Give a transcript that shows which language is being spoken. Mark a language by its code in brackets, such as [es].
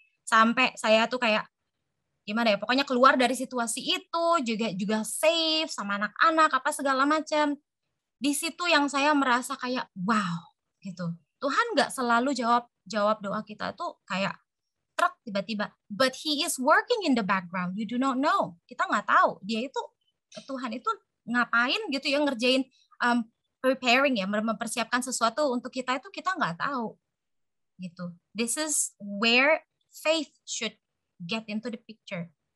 [id] Sampai saya tuh kayak gimana ya, pokoknya keluar dari situasi itu juga safe sama anak-anak apa segala macam. Di situ yang saya merasa kayak wow gitu. Tuhan nggak selalu jawab doa kita tuh kayak truk tiba-tiba, [en] but He is working in the background. You do not know. [id] Kita nggak tahu dia itu, Tuhan itu ngapain gitu ya, ngerjain preparing ya, mempersiapkan sesuatu untuk kita, itu kita nggak tahu gitu. [en] This is where faith should get into the picture.